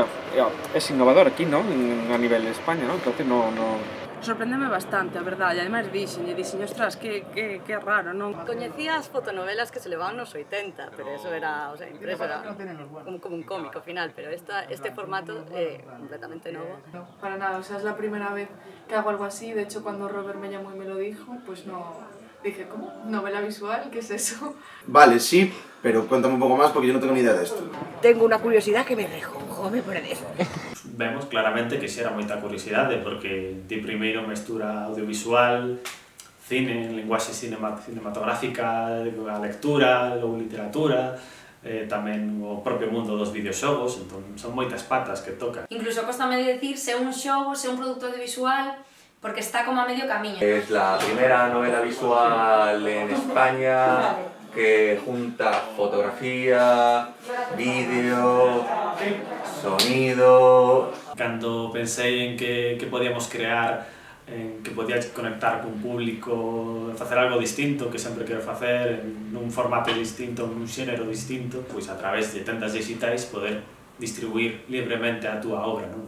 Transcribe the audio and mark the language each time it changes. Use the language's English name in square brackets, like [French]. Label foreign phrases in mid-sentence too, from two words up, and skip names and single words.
[Spanish] Es innovador aquí, ¿no? A nivel de España, ¿no? Entonces no... [Galician] Sorpréndeme bastante, a verdade, e ademais dixen, ostras, que raro, non? Coñecía as fotonovelas que se levaban nos 80, pero eso era, [Spanish] o sea, [Galician] impreso era como un cómico final, pero este formato é completamente novo. [Spanish] Para nada, o sea, es la primera vez que hago algo así, de hecho cuando Robert me llamó y me lo dijo, pues no... Dije, ¿cómo? ¿Novela visual? ¿Qué es eso? Vale, sí, pero cuéntame un poco más porque yo no tengo ni idea de esto. Tengo una curiosidad que me rejonjome por dentro. [Galician] Vemos claramente que xera moita curiosidade porque ti primeiro mestura audiovisual, cine, linguaxe cinematográfica, a lectura, logo literatura, tamén o propio mundo dos videoxogos, entón son moitas patas que toca. Incluso cóstame decir se un xogo, se un produto audiovisual, porque está como a medio camiño. [Spanish] Es la primera novela visual en España que junta fotografía, vídeo, sonido. [Galician] Cando pensei en que podíamos crear, en que podía conectar cun público, facer algo distinto, que sempre quero facer, nun formato distinto, nun xénero distinto, pois a través de tendas digitais poder distribuir libremente a túa obra, non?